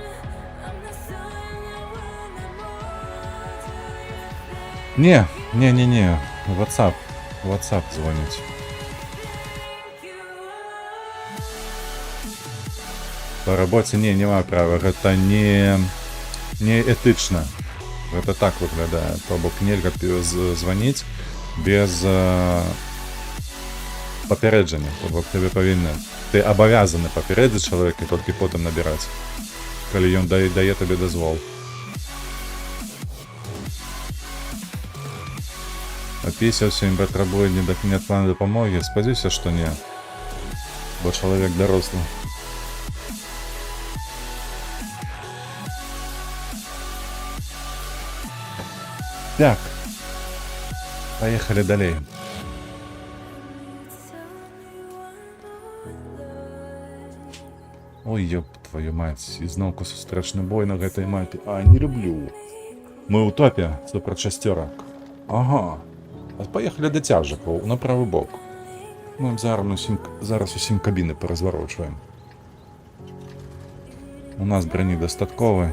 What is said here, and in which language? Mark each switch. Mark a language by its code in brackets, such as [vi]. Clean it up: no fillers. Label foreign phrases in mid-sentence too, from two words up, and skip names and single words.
[en] I'm the sun that will not move till you think [be] Не. WhatsApp звоніць. [en] you are. [ru] По работе [be] не маю права, гэта не этычна. Гэта так выглядае. То бок нельга званіць без папярэджання. То бок ты абавязаны папярэдзіць чалавека і толькі потым набіраць, калі ён дае табе дазвол. Апісаўся, ім патрабуе неадкладнай дапамогі. Спадзяюся, што не. Бо чалавек дарослы. Так. Поехали далей. [ru] Ой, ёб твою мать. [be] Ізноўку сустрэчны бой на гэтай мапе. Не люблю. Мы ў топе супраць шасцёрак. Ага. Поехали да цяжакаў на правы бок. Мы зараз усім кабіны паразварочваем. У нас брані дастаткова.